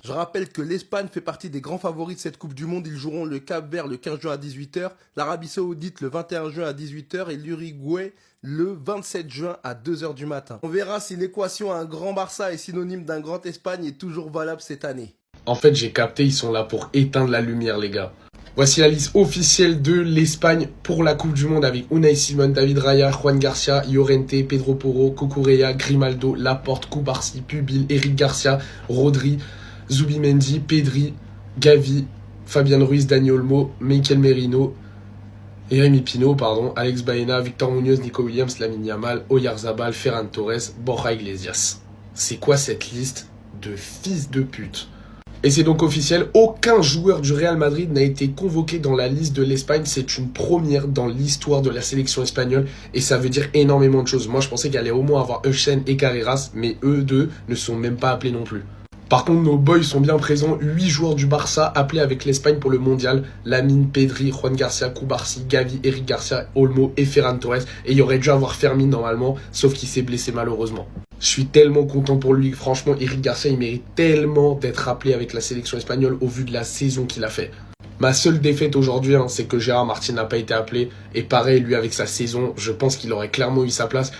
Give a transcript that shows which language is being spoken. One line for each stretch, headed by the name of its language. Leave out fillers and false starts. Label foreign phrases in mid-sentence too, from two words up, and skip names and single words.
French: Je rappelle que l'Espagne fait partie des grands favoris de cette Coupe du Monde. Ils joueront le Cap-Vert le 15 juin à 18 h, l'Arabie Saoudite le 21 juin à 18 h et l'Uruguay le 27 juin à 2 h du matin. On verra si l'équation un grand Barça est synonyme d'un grand Espagne est toujours valable cette année. En fait, j'ai capté, ils sont là pour éteindre la lumière, les gars. Voici la liste officielle de l'Espagne pour la Coupe du Monde avec Unai Simon, David Raya, Juan Garcia, Llorente, Pedro Porro, Cucurella, Grimaldo, Laporte, Cubarsí, Pubil, Eric Garcia, Rodri, Zubimendi, Pedri, Gavi, Fabian Ruiz, Dani Olmo, Mikel Merino, Jérémy Pino, Alex Baena, Victor Munoz, Nico Williams, Lamine Yamal, Oyarzabal, Ferran Torres, Borja Iglesias. C'est quoi cette liste de fils de pute? Et c'est donc officiel, aucun joueur du Real Madrid n'a été convoqué dans la liste de l'Espagne. C'est une première dans l'histoire de la sélection espagnole et ça veut dire énormément de choses. Moi, je pensais qu'il allait au moins avoir Huijsen et Carreras, mais eux deux ne sont même pas appelés non plus. Par contre, nos boys sont bien présents. 8 joueurs du Barça appelés avec l'Espagne pour le mondial. Lamine, Pedri, Juan Garcia, Cubarsí, Gavi, Eric Garcia, Olmo et Ferran Torres. Et il y aurait dû avoir Fermin normalement, sauf qu'il s'est blessé malheureusement. Je suis tellement content pour lui. Franchement, Eric Garcia, il mérite tellement d'être appelé avec la sélection espagnole au vu de la saison qu'il a fait. Ma seule défaite aujourd'hui, c'est que Gérard Martin n'a pas été appelé. Et pareil, lui, avec sa saison, je pense qu'il aurait clairement eu sa place.